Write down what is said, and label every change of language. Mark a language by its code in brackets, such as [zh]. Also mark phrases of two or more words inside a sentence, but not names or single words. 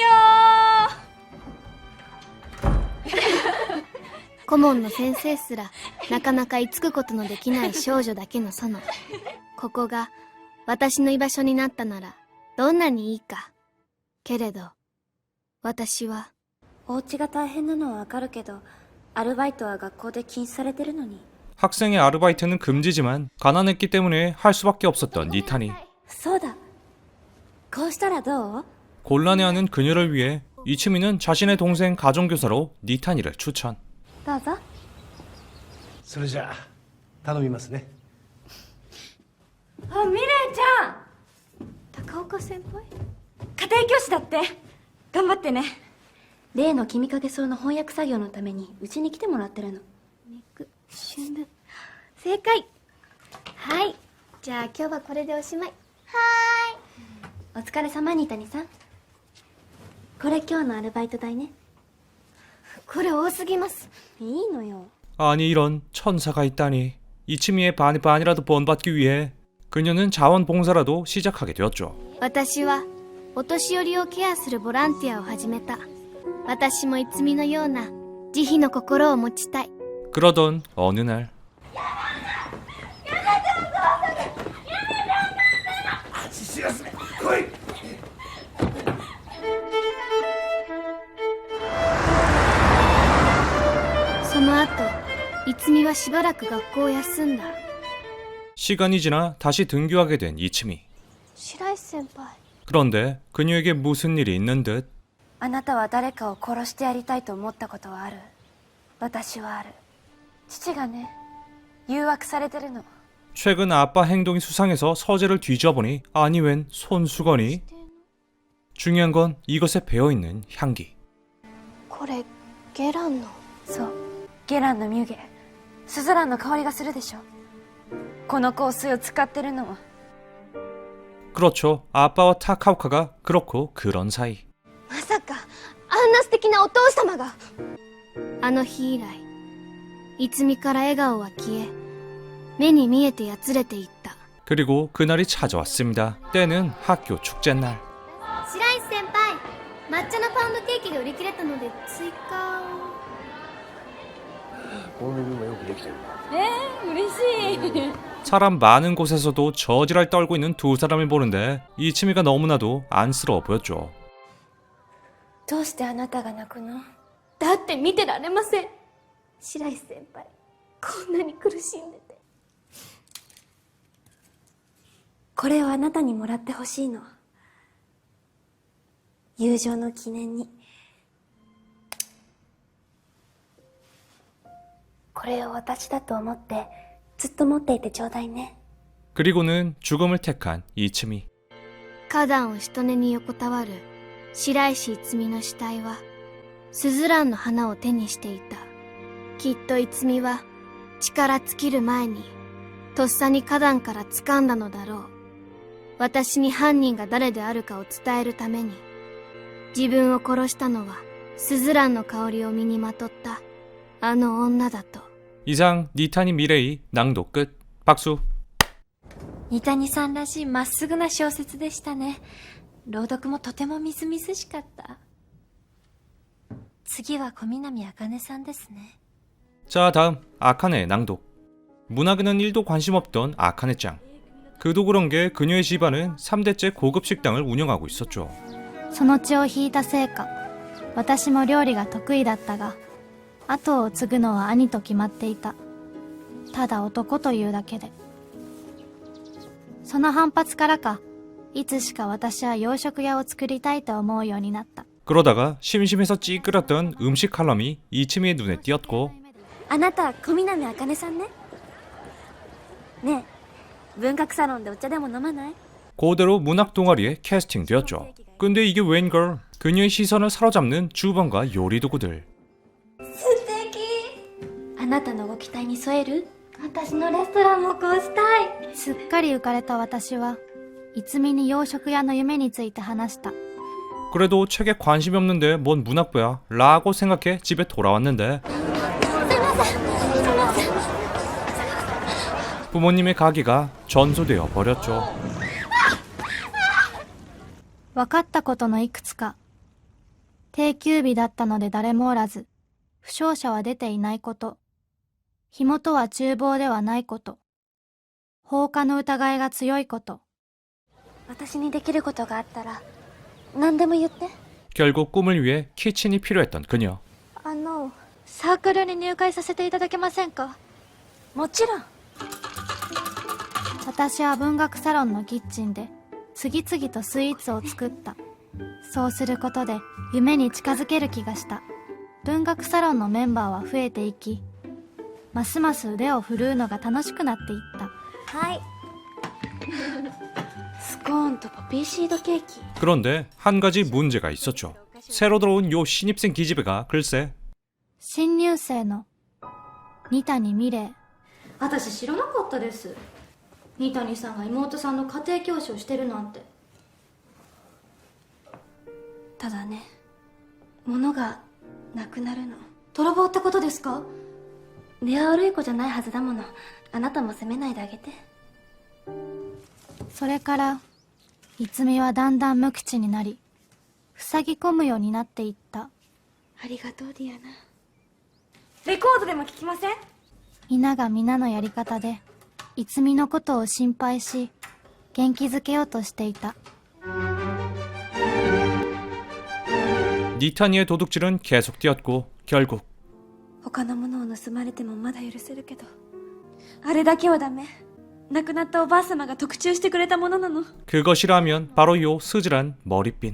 [ja] 顧問の先生すらなかなか居つくことのできない少女だけの園。ここが私の居場所になったならどんなにいいか。けれど私はお家が大変なのはわかるけど、アルバイトは学校で禁止されてるのに。 [ko] 학생의 아르바이트는 금지지만 가난했기 때문에 할 수밖에 없었던 니탄이 [ja] そうだ、こうしたらどう？ [ko] 곤란해하는 그녀를 위해 이츠미는 자신의 동생 가정교사로 니탄이를 추천. [ja] どうぞ。それじゃあ頼みますね。あ、ミレイちゃん、高岡先輩。家庭教師だって。頑張ってね。例の君影草の翻訳作業のためにうちに来てもらってるの。肉春分。正解。はい。じゃあ今日はこれでおしまい。お疲れ様、ニタニさん。これ今日のアルバイト代ね。これ多すぎます。いいのよ。 [ko] 아니 이런 천사가 있다니. 이츠미의 반이라도 본받기 위해 그녀는 자원봉사라도 시작하게 되었죠. [ja] 私はお年寄りをケアするボランティアを始めた。私もいつみのような慈悲の心を持ちたい。 [ko] 그러던 어느 날 [ja] その後、いつみはしばらく学校を休んだ。 [ko] 시간이 지나 다시 등교하게 된 이츠미. [ja] 白石先輩。 [ko] 그런데 그녀에게 무슨 일이 있는 듯. [ja] あなたは誰かを殺してやりたいと思ったことはある？私はある。父がね、誘惑されてるの。 [ko] 최근 아빠 행동이 수상해서 서재를 뒤져보니 아니 웬 손수건이. 중요한 건 이것에 배어있는 향기. [ja] これゲランの。そう、ゲランのミュゲ。スズランの香りがするでしょ。この香水を使ってるのは。 [ko] 그렇죠. 아빠와 타카오카가 그렇고 그런 사이. [ja] まさかあんな素敵なお父様が。あの日以来、いつみから笑顔は消え、目に見えてやつれていった。 [ko] 그리고 그날이 찾아왔습니다. 때는 학교 축제날. [ja] 白石先輩、抹茶のパウンドケーキが売り切れたので追加を。このメニューもよくできてる。嬉しい。 [ko] 사람 많은 곳에서도 저지랄 떨고 있는 두 사람을 보는데 이치미가 너무나도 안쓰러워 보였죠. [ja] どうしてあなたが泣くの？だって見てられません。白石先輩、こんなに苦しんでて。これをあなたにもらってほしいの。友情の記念に。これを私だと思ってずっと持っていてちょうだいね。 [ko] 그리고는 죽음을 택한 이치미. [ja] 花壇を人根に横たわる白石いつみの死体はスズランの花を手にしていた。きっといつみは力尽きる前にとっさに花壇から掴んだのだろう。私に犯人が誰であるかを伝えるために。自分を殺したのはスズランの香りを身にまとったあの女だと。 [ko] 이상 니타니 미레이 낭독 끝. 박수. [ja] 三谷さんらしいまっすぐな小説でしたね。朗読もとてもみずみずしかった。次は小南茜さんですね。 [ko] 자, 다음 아카네의 낭독. 문학에는 1도 관심 없던 아카네짱. 그도 그런 게 그녀의 집안은 3대째 고급 식당을 운영하고 있었죠. [ja] その血を引いたせいか、私も料理が得意だったが、後を継ぐのは兄と決まっていた。ただ男というだけで。その反発からか、いつしか私は洋食屋を作りたいと思うようになった。 [ko] 그러다가 심심해서 찌그렸던 음식 칼럼이 이치미의 눈에 띄었고 [ja] あなた小南茜さんね。ねえ、文学サロンでお茶でも飲まない？ [ko] 그대로 문학 동아리에 캐스팅되었죠. 근데 이게 웬걸? 그녀의 시선을 사로잡는 주방과 요리 도구들. [ja] 素敵。あなたのご期待に添える？私のレストランもこうしたい。すっかり浮かれた私は、いつみに洋食屋の夢について話した。 [ko] 그래도 책에 관심이 없는데 뭔 문학부야? 라고 생각해 집에 돌아왔는데 부모님의 가게가 전소되어 버렸죠. [ja] 分かったことのいくつか。定休日だったので誰もおらず、負傷者は出ていないこと。火元は厨房ではないこと。放火の疑いが強いこと。私にできることがあったら何でも言って。 [ko] 결국 꿈을 위해 키친이 필요했던 그녀. [ja] サークルに入会させていただけませんか？もちろん。私は文学サロンのキッチンで次々とスイーツを作った。そうすることで夢に近づける気がした。文学サロンのメンバーは増えていき、ますます腕を振るうのが楽しくなっていった。はい。スコーンとポピーシードケーキ。 [ko] 그런데 한 가지 문제가 있었죠. 새로 들어온 요 신입생 기집애가 글쎄 [ja] 新入生の二谷美玲。私知らなかったです。二谷さんが妹さんの家庭教師をしてるなんて。ただね、物がなくなるの。泥棒ってことですか？根は悪い子じゃないはずだもの。あなたも責めないであげて。それから逸美はだんだん無口になり、塞ぎ込むようになっていった。ありがとうディアナ。レコードでも聞きません？皆が皆のやり方で逸美のことを心配し元気づけようとしていた。 [ko] 니타니의 도둑질은 계속되었고 결국 [ja] 他のものを盗まれてもまだ許せるけど、あれだけはダメ。亡くなったおばあ様が特注してくれたものなの。 [ko] 그것이라면 바로 요 스즈란 머리핀.